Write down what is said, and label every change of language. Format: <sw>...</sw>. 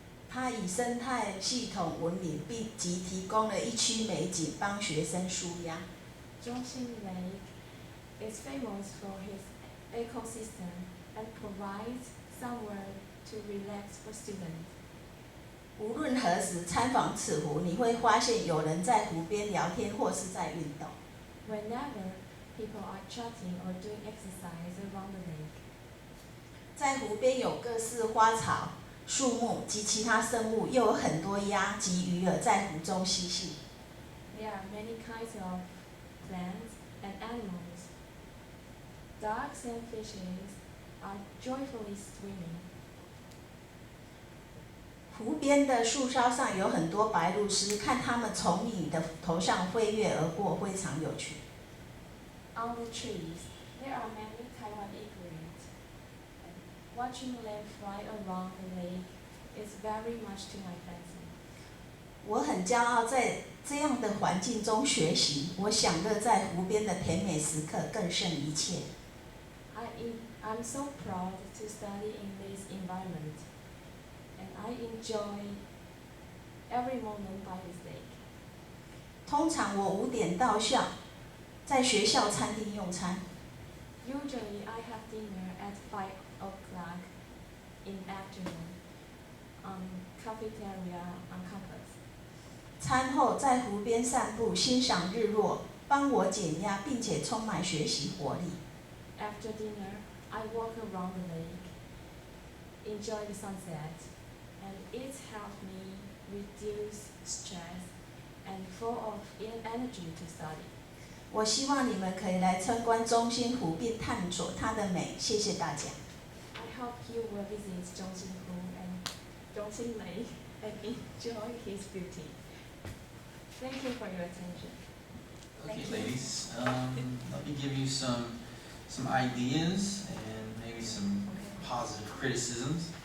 <zh>它以生态系统闻名，并即提供了一区美景，帮学生舒压。</zh> <en>Zhongxin Lake is famous for his ecosystem and provides somewhere to relax for students.</en> <zh>无论何时参访此湖，你会发现有人在湖边聊天或是在运动。</zh> <en>Whenever people are chatting or doing exercise around the lake.</en> <zh>在湖边有各式花草、树木及其他生物，又有很多鸭及鱼儿在湖中嬉戏。</zh> <en>There are many kinds of plants and animals. Ducks and fishes are joyfully swimming.</en> <zh>湖边的树梢上有很多白鹭鸶，看它们从你的头上飞跃而过，非常有趣。</zh> <en>On the trees, there are many Taiwan egrets. Watching them fly around the lake is very much to my fancy.</en> <zh>我很骄傲在这样的环境中学习，我享乐在湖边的甜美时刻更胜一切。</zh> <en>I'm so proud to study in this environment, and I enjoy every moment by this lake.</en> <zh>通常我5点到校，在学校餐厅用餐。</zh> <en>Usually I have dinner at 5 o'clock in afternoon on cafeteria on campus.</en> <zh>餐后在湖边散步，欣赏日落，帮我减压，并且充满学习活力。</zh> <en>After dinner, I walk around the lake, enjoy the sunset, and it helped me reduce stress and full of energy to study.</en> <zh>我希望你们可以来参观中心湖，并探索它的美。谢谢大家。</zh> <en>I hope you will visit Zhongxin Hu and Zhongxin Lake and enjoy its beauty. Thank you for your attention. Okay, ladies, let me give you some ideas and maybe some positive criticisms.</en>